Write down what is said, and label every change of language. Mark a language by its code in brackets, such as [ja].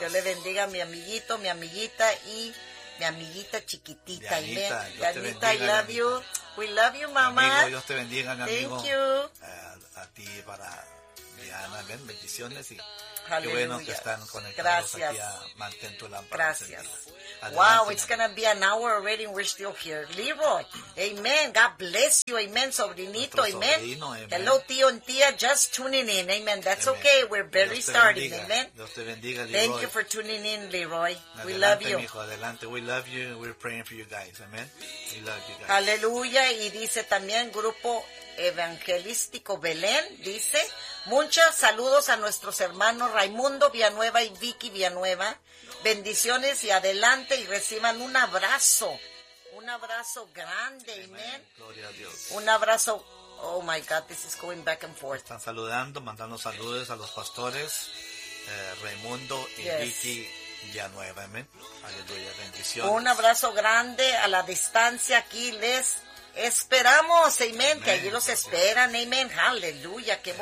[es] Dios le bendiga a mi amiguito, mi amiguita y mi amiguita chiquitita, amén. Dianita, [en] I love you. We love you, mamá. [es] Dios te bendiga, mi amigo. [en] Thank you. [es] A ti, para Diana, amén. Bendiciones y qué bueno que están conectados aquí a Mantén Tu Lámpara. Gracias. [en] Adelante, wow, it's going to be an hour already and we're still here. Leroy, amen. God bless you, amen, sobrinito, amen. [es] Sobrino, amen. [en] Hello, tío and tía, just tuning in, amen. That's amen. Okay, we're barely starting, [es] bendiga. Amen. Dios te bendiga, Leroy. [en] Thank you for tuning in, Leroy. [es] Adelante, [en] we love you. [es] Mijo, adelante, [en] we love you. We're praying for you guys, amen. We love you guys. [es] Aleluya, y dice también Grupo Evangelístico Belén, dice, muchos saludos a nuestros hermanos Raimundo Villanueva y Vicky Villanueva. Bendiciones y adelante y reciban un abrazo grande, amén. Gloria a Dios. Un abrazo, [en] oh my God, this is going back and forth. [es] Están saludando, mandando saludos a los pastores, Raimundo y yes. Vicky Villanueva, amén. Aleluya, bendiciones. Un abrazo grande a la distancia, aquí les esperamos, amén, que allí los esperan, amén, aleluya, qué amen.